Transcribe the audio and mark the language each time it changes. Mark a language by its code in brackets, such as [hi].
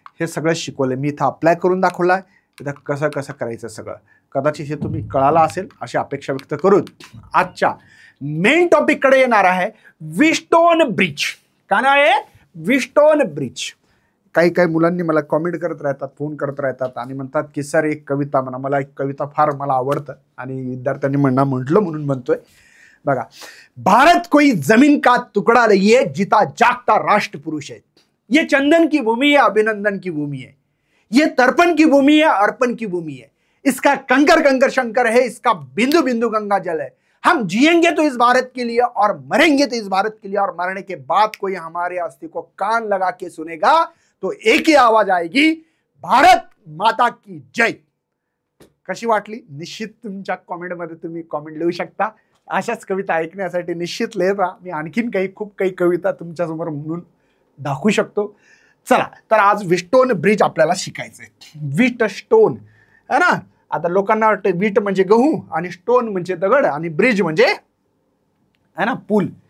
[mr] हे सगळं शिकवलंय, मी इथं अप्लाय करून दाखवलाय. इथं कसं कसं करायचं सगळं कदाचित हे तुम्ही कळालं असेल अशी अपेक्षा व्यक्त करून आजच्या मेन टॉपिककडे येणार आहे, व्हीटस्टोन ब्रिज. का नाव आहे? Wheatstone bridge. काही काही मुलांनी मला कॉमेंट करत राहतात, फोन करत राहतात आणि म्हणतात की सर एक कविता म्हणा. मला एक कविता फार मला आवडतं आणि विद्यार्थ्यांनी म्हटलं म्हणून म्हणतोय. [hi] बघा, भारत कोई जमीन का तुकडा नहीं है, जीता जागता राष्ट्र पुरुष है. ये चंदन की भूमि है, अभिनंदन की भूमि है. ये तर्पण की भूमि है, अर्पण की भूमि है. इसका कंकर कंकर शंकर है, इसका बिंदु बिंदु गंगा जल है. हम जिएंगे तो इस भारत के लिए और मरेंगे तो इस भारत के लिए, और मरने के बाद कोई हमारे अस्थि को कान लगा के सुनेगा तो एक ही आवाज आएगी, भारत माता की जय. [mr] कशी वाटली? निश्चित तुमच्या कॉमेंटमध्ये तुम्ही कॉमेंट लिहू शकता. अशाच कविता ऐकण्यासाठी निश्चित लिहित राहा. मी आणखीन खूप काही कविता तुमच्यासमोर म्हणून दाखवू शकतो. चला, तर आज व्हीटस्टोन ब्रिज आपल्याला शिकायचंय. व्हीटस्टोन है ना. आता लोकांना वाटतं व्हीट म्हणजे गहू आणि स्टोन म्हणजे दगड आणि ब्रिज म्हणजे है ना पूल.